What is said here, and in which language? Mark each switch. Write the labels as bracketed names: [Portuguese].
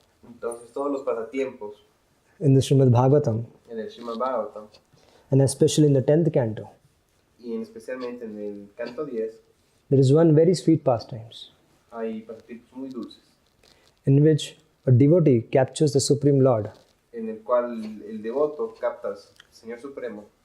[Spanish] Entonces todos los pasatiempos [English] in the Srimad Bhagavatam, [Spanish] en el Srimad Bhagavatam, [English] and especially in the 10th canto, [Spanish] y especialmente en el canto 10, [English] there is one very sweet pastimes [Spanish] hay pasatiempos muy dulces, [English] in which a devotee captures the Supreme Lord [Spanish] en el cual el devoto capta al Señor Supremo